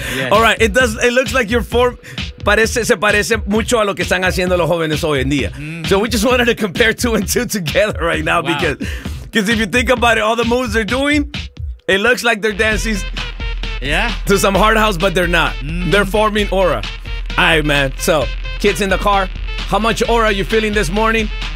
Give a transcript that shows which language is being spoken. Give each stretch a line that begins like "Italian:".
English: All right, it looks like you're form.
Spanish: Se parece mucho a lo que están haciendo los jóvenes hoy en día. Mm-hmm.
English: So we just wanted to compare 2 and 2 together right now. Wow. Because if you think about it, all the moves they're doing, it looks like they're dancing to some hard house, but they're not. Mm-hmm. They're forming aura. All right, man. So, kids in the car, how much aura are you feeling this morning?